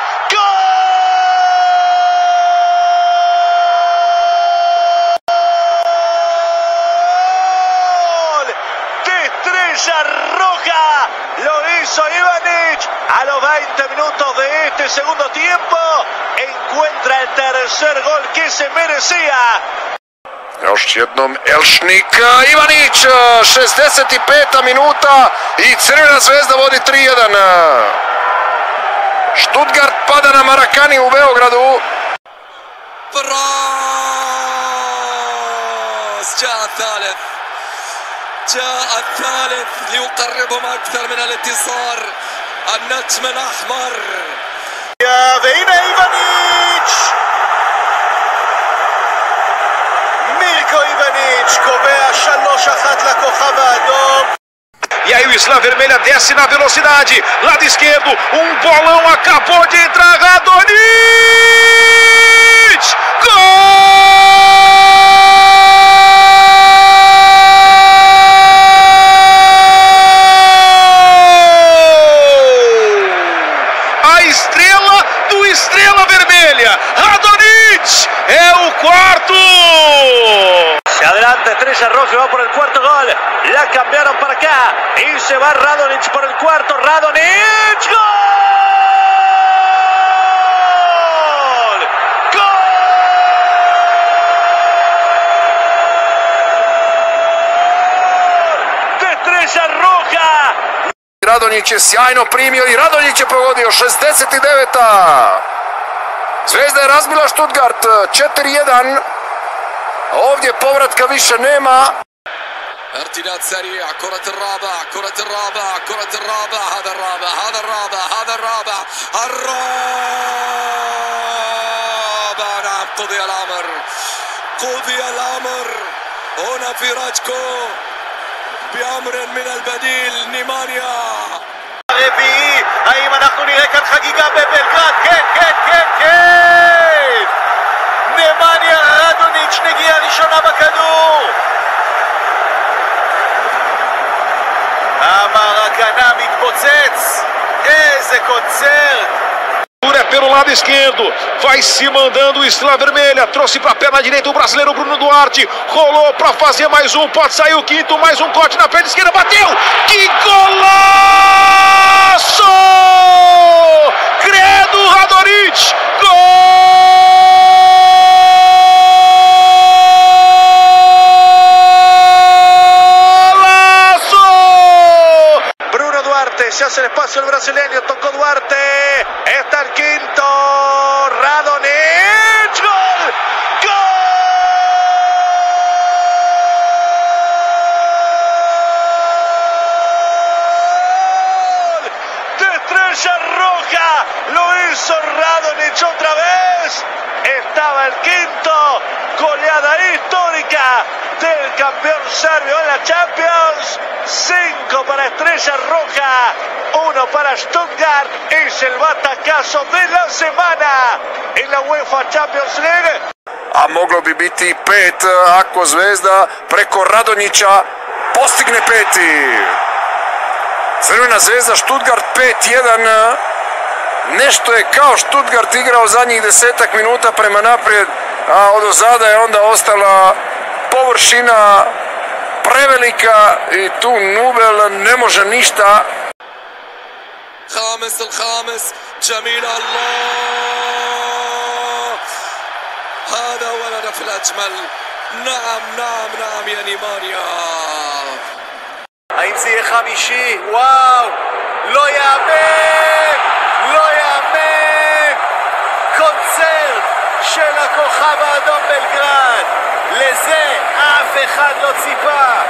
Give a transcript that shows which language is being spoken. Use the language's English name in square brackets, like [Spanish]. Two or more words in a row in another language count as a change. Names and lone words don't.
[Spanish] gol de Estrella Roja, lo hizo Ivanic a los 20 minutos de este segundo tiempo, encuentra el tercer gol que se merecía. [Croatian] Još jednom Elšnik, Ivanić, 65. minuta i Crvena Zvezda vodi 3-1. Stuttgart pada na Marakani u Beogradu. [Arabic] جاء الثالث ليقربهم أكثر من الانتصار النجم الأحمر. [Hebrew] והנה איווניץ' מילקו איווניץ' קובע 3-1 לכוכב האדום. [Portuguese] E aí o Estrela Vermelha desce na velocidade, lado esquerdo, bolão acabou de entrar, Radonjic! Gol! A estrela do Estrela Vermelha, Radonjic, é o quarto! [Spanish] Se adelanta Estrella Roja, va por el cuarto gol. La cambiaron para acá y se va Radonjic por el cuarto. Radonjic, gol, gol de Estrella Roja. [Croatian] Radonjić je sjajno primio i Radonjić je pogodio 69. Zvezda je razbila Stuttgart 4-1. Ovdje povratka više nema. [Arabic] امتداد سريع. كرة الرابع هذا الرابع. نعم قضي الأمر هنا في راجكو بأمر من البديل. نيمانيا [Hebrew] רביעי, האם אנחנו נראה כאן חגיגה בבלגרד? כן! נמניה רדוניץ', נגיעה ראשונה בכדור. המרקנה מתפוצץ, איזה קונצרט. [Portuguese] É pelo lado esquerdo, vai se mandando o Estrela Vermelha, trouxe para a perna direita o brasileiro Bruno Duarte, rolou para fazer mais um, pode sair o quinto, mais um corte na perna esquerda, bateu, que golaço! Credo, Radonjić, golaço! Bruno Duarte, [Spanish] se hace el espacio el brasileño, tocó Duarte, está el quinto, Radonjić, gol, de Estrella Roja, lo hizo Radonjić otra vez, estaba el quinto, goleada histórica del campeón serbio en la Champions. 5 para Estrella Roja, 1 para Stuttgart. Es el batacazo de la semana en la UEFA Champions League. [Croatian] A moglo bi biti 5 ako Zvezda preko Radonjića postigne 5. Crvena Zvezda Stuttgart 5-1. Nešto je kao Stuttgart igrao zadnjih 10 minuta prema naprijed, a odozada je onda ostala površina prevelika i tu Nubel ne može ništa. [Arabic] الخامس جميل. الله هذا هو الهدف الأجمل. نعم يا نيمانيا. [Hebrew] האם זה יהיה חמישי? וואו, לא יאמן! קונצרט של הכוכב האדום בלגרד, לזה אף אחד לא ציפה.